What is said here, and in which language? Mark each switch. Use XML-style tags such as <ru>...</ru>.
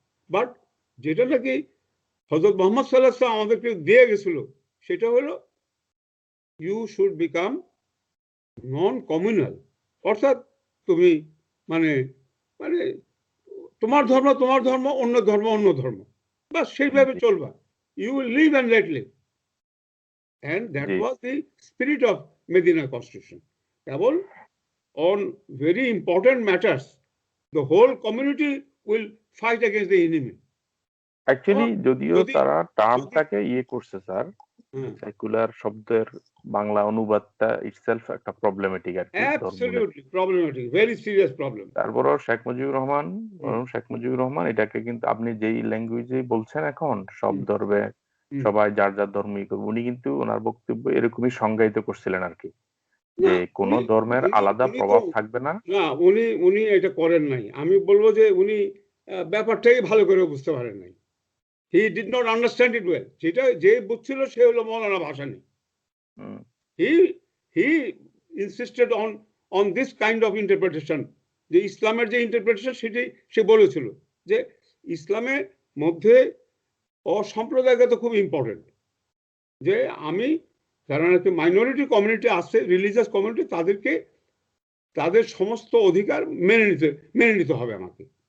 <bn>But যেটা নাকি হযরত মুহাম্মদ সাল্লাল্লাহু আলাইহি ওয়াসাল্লাম আমাদেরকে দিয়ে গেছিল, সেটা হলো</bn> <en>You should become non communal.</en> <bn>অর্থাৎ তুমি মানে মানে তোমার ধর্ম, অন্য ধর্ম, বাস সেইভাবে চলবা।</bn> <en>You will live and let live. And that জি was the spirit of Medina Constitution.</en> <bn>Cable</bn> <en>on very important matters, the whole community will fight against the enemy.</en> <bn>Actually যদিও যদি তারা টার্মটাকে ইয়ে করছে স্যার, সেকুলার শব্দের Bangla অনুবাদটা itself একটা problematic আর কি</bn> <en>absolutely problematic, very serious problem.</en> <bn>তারপরও শেখ মুজিবুর রহমান এটাকে কিন্তু আপনি যেই ল্যাঙ্গুয়েজে বলছেন এখন সব ধর্মে সবাই যার যার ধর্মই করবে, উনি কিন্তু ওনার বক্তব্য এরকমই সংজ্ঞায়িত করছিলেন আর কি, যে কোন ধর্মের আলাদা প্রভাব থাকবে না। না, উনি এটা করেন নাই। আমি বলবো যে উনি ব্যাপারটাই ভালো করে বুঝতে পারেন নাই।</bn> <en>He did not understand it well.</en> <bn>যেটা যে বুঝছিল সে হলো মৌলানা Bhasani.</bn> <en>He insisted on this kind of interpretation.</en> <bn>যে ইসলামের যে ইন্টারপ্রিটেশন সেটাই সে বলেছিল, যে ইসলামের মধ্যে অসাম্প্রদায়িকতা খুব ইম্পর্টেন্ট। যে আমি যারা নাকি মাইনরিটি কমিউনিটি আছে, রিলিজিয়াস কমিউনিটি, তাদেরকে তাদের সমস্ত অধিকার মেনে নিতে হবে আমাকে।</bn>